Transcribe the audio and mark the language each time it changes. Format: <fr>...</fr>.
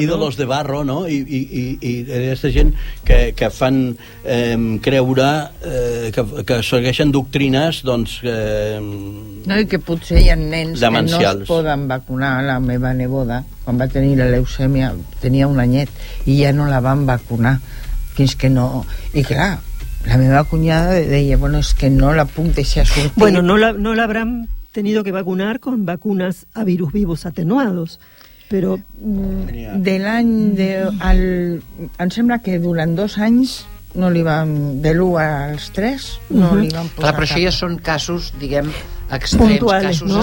<es>Ídolos de barro,</es> <ca>no? Aquesta gent que fan creure que segueixen doctrines, doncs, no, i que potser hi ha nens que no es poden vacunar. La meva neboda, quan va tenir la leucèmia, tenia un anyet i ja no la van vacunar fins que no... I clar, la meva cunyada deia, bueno, és que no la puc deixar sortir.</ca> <es>Bueno, no la habrán tenido que vacunar con vacunas a virus vivos atenuados,</es> <ca>però de l'any de... Em sembla que durant 2 anys no li van... De l'1 als 3 no li van posar. Clar, però això ja són casos, diguem, extrems, puntuals, casos, no?</ca>